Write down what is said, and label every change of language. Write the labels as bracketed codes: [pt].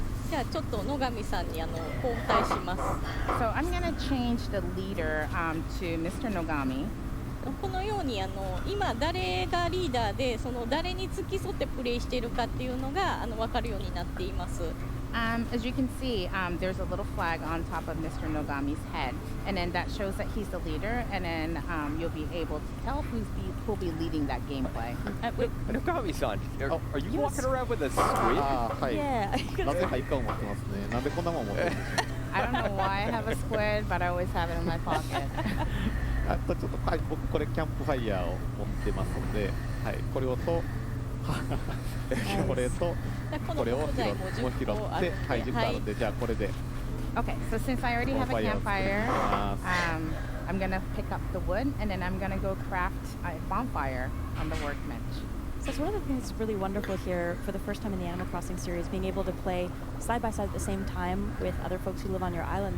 [ja] じゃあちょっと野上さんに交代します。 [en] So I'm gonna change the leader to Mr. Nogami. [ja] このように今誰がリーダーでその誰に付き添ってプレイしているかっていうのが分かるようになっています。 [en] As you can see, there's a little flag on top of Mr. Nogami's head, and then that shows that he's the leader, and then you'll be able to tell who'll be leading that gameplay. Nogami-san, are you walking around with a squid? Yeah. [ja] なぜハイカを持ってますね。なんでこんなもん持ってるんでしょう。 [en] I don't know why I have a squid, but I always have it in my pocket. [ja] ちょっと僕これキャンプファイヤーを持ってますので、はい、これをとこれとこれを拾って、はい、10個あるんで、じゃあこれで。 [en] Okay, so since I already have a campfire, I'm gonna pick up the wood and then I'm gonna go craft a bonfire on the workbench. So it's one of the things that's really wonderful here for the first time in the Animal Crossing series, being able to play side by side at the same time with other folks who live on your island.